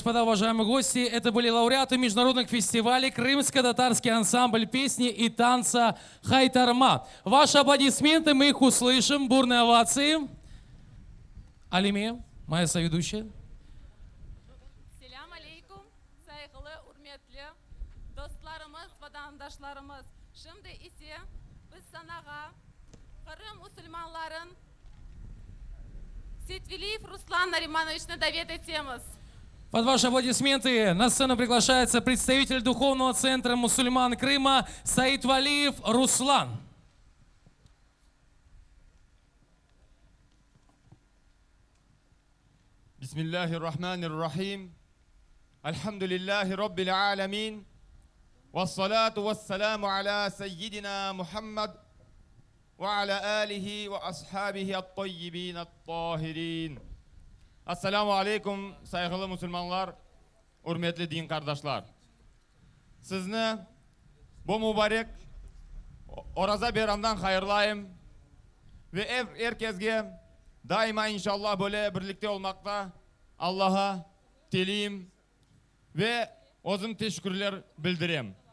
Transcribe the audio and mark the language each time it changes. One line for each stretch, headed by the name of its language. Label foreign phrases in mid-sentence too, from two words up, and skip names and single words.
Russian: господа, уважаемые гости, это были лауреаты международных фестивалей Крымско-татарский ансамбль песни и танца «Хайтарма». Ваши аплодисменты, мы их услышим, бурные овации. Алиме, моя соведущая.
Arabic: سلام عليكم,
Crimean Tatar: saygılı, hürmetli dostlarımız, vatandaşlarımız. Şimdi ise biz sanağa Kırım Müslümanların Сетвилиев Руслан Наримановична давет etemiz.
Russian: Под ваши аплодисменты на сцену приглашается представитель Духовного центра мусульман Крыма Саитвалиев Руслан.
Arabic: بسم الله الرحمن الرحيم الحمد لله رب العالمين والصلاة والسلام على سيدنا محمد وعلى آله وأصحابه الطيبين الطاهرين. السلام عليكم
Crimean Tatar: saygılı Müslümanlar, hürmetli din kardeşler. Sizni bu mübarek Oraza bayramdan hayırlayım ve herkesge daima inşallah böyle birlikte olmakta Allah'a dileyim ve özüm teşekkürler bildireyim.